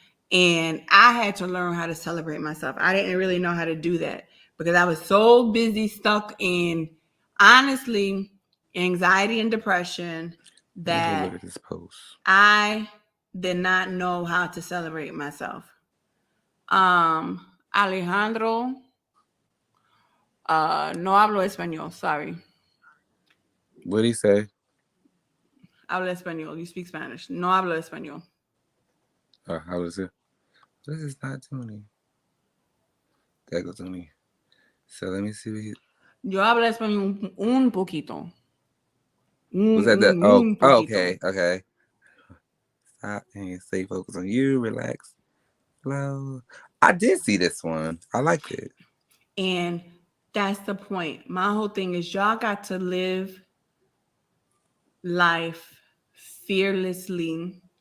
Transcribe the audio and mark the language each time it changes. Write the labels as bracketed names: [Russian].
[English] And I had to learn how to celebrate myself. I didn't really know how to do that because I was so busy, stuck in, honestly, anxiety and depression that look at this post. I did not know how to celebrate myself. [Spanish] Alejandro, no hablo español, sorry. [English] What did he say? [Spanish] Hablo español. [English] You speak Spanish. [Spanish] No hablo español. [English] How was it? This is not Tony. That goes Tony. So let me see what he... [Spanish] Yo hablo español un poquito. [English] Was that the... Oh, okay. Okay. Stop and stay focused on you. Relax. Flow. I did see this one. I liked it. And that's the point. My whole thing is y'all got to live life fearlessly.